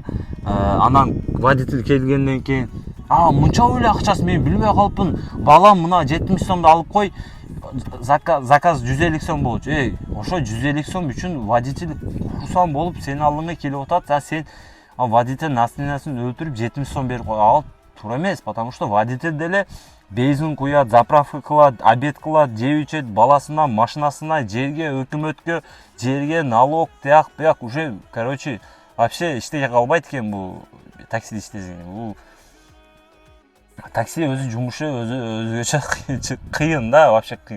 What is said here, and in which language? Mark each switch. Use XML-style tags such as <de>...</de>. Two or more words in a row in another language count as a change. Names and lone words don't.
<ky>Анан водитель келгенден кийин, мынча эле акчасы мен билбей калыпмын, балам мына 70 сомду алып кой, заказ 150 сом болчу. Ошо 150 сом үчүн водитель курсан болуп сенин алдыңа келип атат, сен водитель настроениясын өлтүрүп 70 сом берип кой. Ал туура эмес, потому что водитель деле бензин куят, заправка кылат, обед кылат, жеп ичет, баласына, машинасына, жерге, өкмөткө, жерге налог, тияк, буяк,</ky> <ru>уже, короче, вообще</ru> <ky>иштей калбайт экен бул таксиде иштесең. Бул такси өзү жумушу өзгөчө кыйын да, вообще кыйын.</ky>